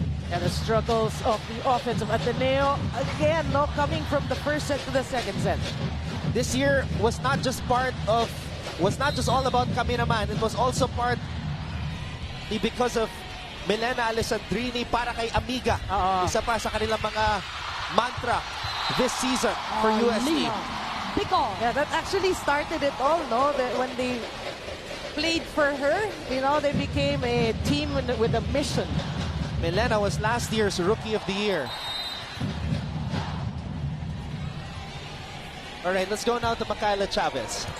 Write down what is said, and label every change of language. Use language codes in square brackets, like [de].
[en] And the struggles of the offense of Ateneo, again, no, coming from the first set to the second set. This year was not just all about kami naman. It was also because of Milena Alessandrini [tl] para kay Amiga. Isa pa sa kanilang mga mantra [en] this season for USD. Yeah, that actually started it all, no? When they played for her, you know, they became a team with a mission. Milena was last year's Rookie of the Year. All right, let's go now to Michaela Chavez.